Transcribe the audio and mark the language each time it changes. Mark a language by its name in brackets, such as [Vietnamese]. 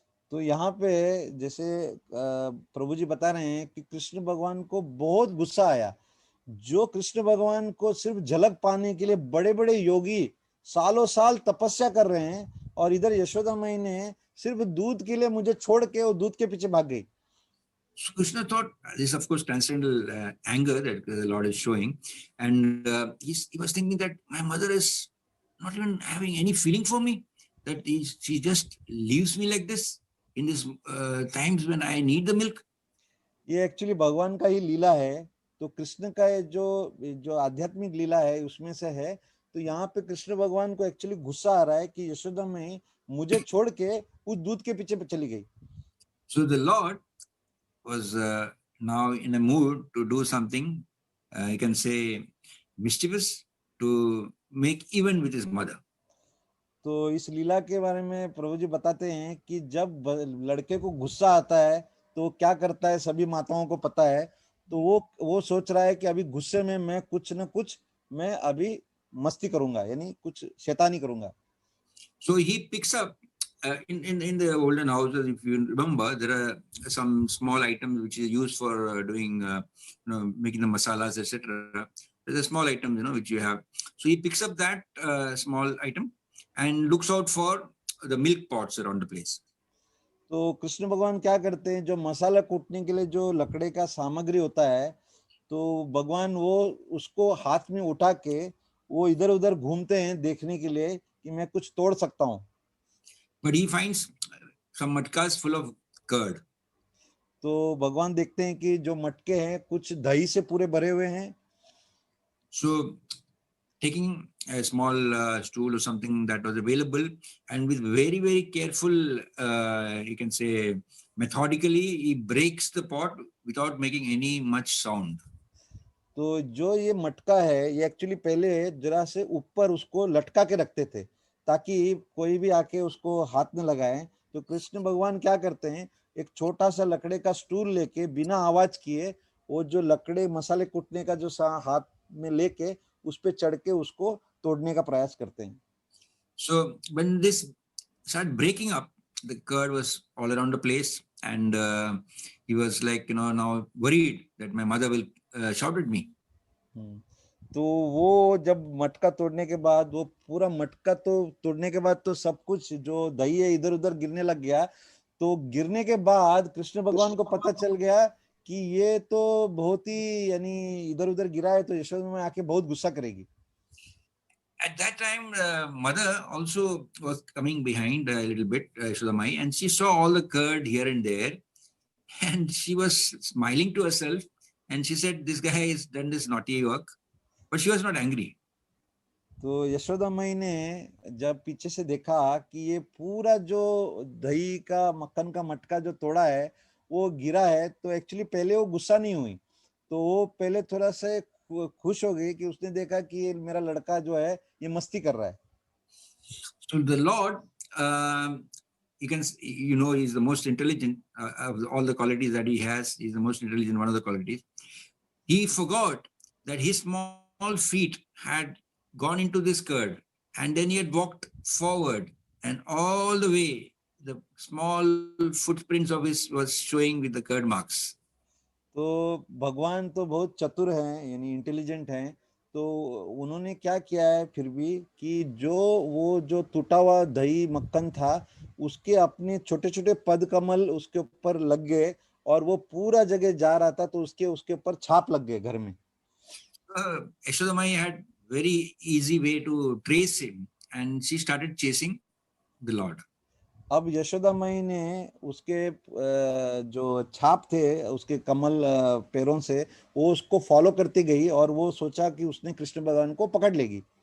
[Hindi] तो यहाँ पे जैसे प्रभु जी बता रहे हैं कि कृष्ण भगवान को बहुत गुस्सा आया। जो कृष्ण भगवान को सिर्फ झलक पाने के लिए बड़े बड़े योगी सालों साल तपस्या कर रहे हैं, और इधर यशोदा माई ने सिर्फ दूध के लिए मुझे छोड़ के वो दूध के पीछे भाग गई। [English] So Krishna thought, this of course transcendental anger that the Lord is showing, and he was thinking that my mother is not even having any feeling for me, that she just leaves me like this in these times when I need the milk. [Hindi] ये actually भगवान का ही लीला है। तो कृष्ण का ये जो जो आध्यात्मिक लीला है उसमें से है। तो यहाँ पे कृष्ण भगवान को एक्चुअली गुस्सा आ रहा है कि यशोदा में मुझे छोड़ के उस दूध के पीछे चली गई। [English] So the Lord was now in a mood to do something, you can say, mischievous, to make even with his mother. [Hindi] तो इस लीला के बारे में प्रभु जी बताते हैं कि जब लड़के को गुस्सा आता है तो क्या करता है, सभी माताओं को पता है। तो वो सोच रहा है कि अभी गुस्से में मैं कुछ न कुछ मैं अभी मस्ती करूंगा, यानी कुछ शैतानी करूंगा। [English] So he picks up in the olden houses, if you remember, there are some small items which is used for doing, making the masalas, etc. There's a small item, which you have. So he picks up that small item and looks out for the milk pots around the place. [Hindi] तो कृष्ण भगवान क्या करते हैं, जो मसाला कूटने के लिए जो लकड़े का सामग्री होता है, तो भगवान वो उसको हाथ में उठा के वो इधर उधर घूमते हैं देखने के लिए कि मैं कुछ तोड़ सकता हूँ। [English] But he finds some matkas full of curd. [Hindi] तो भगवान देखते हैं कि जो मटके हैं कुछ दही से पूरे भरे हुए हैं। [English] So taking a small stool or something that was available, and with very, very careful, you can say, methodically, he breaks the pot without making any much sound. [Hindi] तो जो ये मटका है ये एक्चुअली पहले जरा से ऊपर उसको लटका के रखते थे ताकि कोई भी आके उसको हाथ न लगाए, तो कृष्ण भगवान क्या करते हैं, एक छोटा सा लकड़े का स्टूल लेके बिना आवाज किए वो जो लकड़े मसाले कूटने का जो हाथ में लेके उस पे चढ़ के उसको तोड़ने का प्रयास करते हैं। [English] So when this started breaking up, the curd was all around the place, and he was like, now worried that my mother will shout at me. [Hindi] तो वो जब मटका तोड़ने के बाद वो पूरा मटका तो तोड़ने के बाद तो सब कुछ जो दही है इधर उधर गिरने लग गया। तो गिरने के बाद कृष्ण भगवान को पता चल गया कि ये तो बहुत ही यानी इधर उधर गिरा है, तो यशोदा में आके बहुत गुस्सा करेगी। [English] At that time, mother also was coming behind a little bit, Shodamai, and she saw all the curd here and there, and she was smiling to herself, and she said, "This guy has done this naughty work," but she was not angry. [Hindi] तो यशोदा मई ने जब पीछे से देखा कि ये पूरा जो दही का मक्खन का मटका जो तोड़ा है वो गिरा है, तो एक्चुअली पहले वो गुस्सा नहीं हुई, तो वो पहले थोड़ा सा खुश हो गई कि उसने देखा कि ये मेरा लड़का जो है ये मस्ती कर रहा है। [English] So the Lord, you can, he's the most intelligent of all the qualities that he has. He's the most intelligent, one of the qualities. He forgot that his small feet had gone into this curd, and then he had walked forward, and all the way the small footprints of his was showing with the curd marks. [Hindi] तो भगवान तो बहुत चतुर हैं, यानी intelligent हैं, तो उन्होंने क्या किया है फिर भी कि जो टूटा हुआ दही मक्खन था उसके अपने छोटे छोटे पद कमल उसके ऊपर लग गए और वो पूरा जगह जा रहा था, तो उसके ऊपर छाप लग गए घर में। [English] Yashoda Mai had very easy way to trace him, and she started chasing the Lord. [Hindi] अब यशोदा मई ने उसके जो छाप थे उसके कमल पैरों से वो उसको फॉलो करती गई और वो सोचा कि उसने कृष्ण भगवान को पकड़ लेगी।